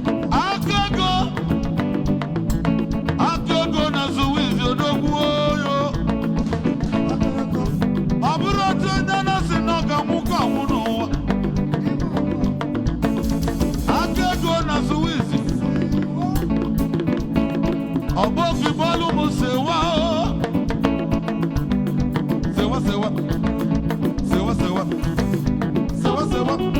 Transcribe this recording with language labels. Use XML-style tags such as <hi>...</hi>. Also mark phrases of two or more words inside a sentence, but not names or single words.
<ig>Aka ego Aka ego na Suwizi odogwu oyo. Ọ bụrụ otu onye na-asị na ọ ga-anwụ ka anwụ n'ụwa. Aka ego na Suwizi. Ọ bụ ofi bọọlụ m sewa o. Sewa, sewa. Sewa, sewa. Sewa, sewa.</ig>